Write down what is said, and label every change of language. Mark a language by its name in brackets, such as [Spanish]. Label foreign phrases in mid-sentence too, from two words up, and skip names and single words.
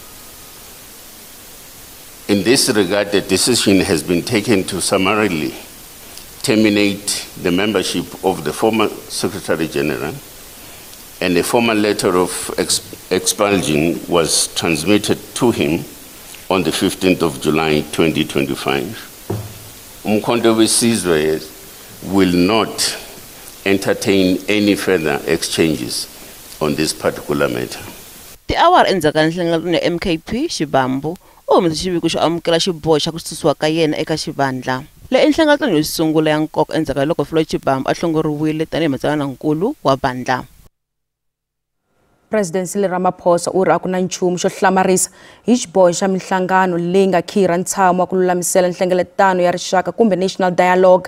[English] In this regard, the decision has been taken to summarily terminate the membership of the former Secretary General, and a formal letter of expulsion was transmitted to him on the 15th of July 2025. Umkhonto weSizwe will not entertain any further exchanges on this particular matter. [Tsonga] Tiawara endzhaku ka nhlanganelo ya MKP Shivambu u humese xiviko xo amukela xiboho xa ku susiwa ka yena eka xivandla. Le nhlanganelo yo sungula ya nkoka endzhaku ka loko Floyd Shivambu a hlongoriwile tanihi matsalanankulu wa vandla. President Cyril Ramaphosa u ri a ku na nchumu xo hlamarisa hi xiboho xa mihlangano leyi nga khirha ntshamo wa ku lulamisela nhlengeletano ya rixaka kumbe National Dialogue.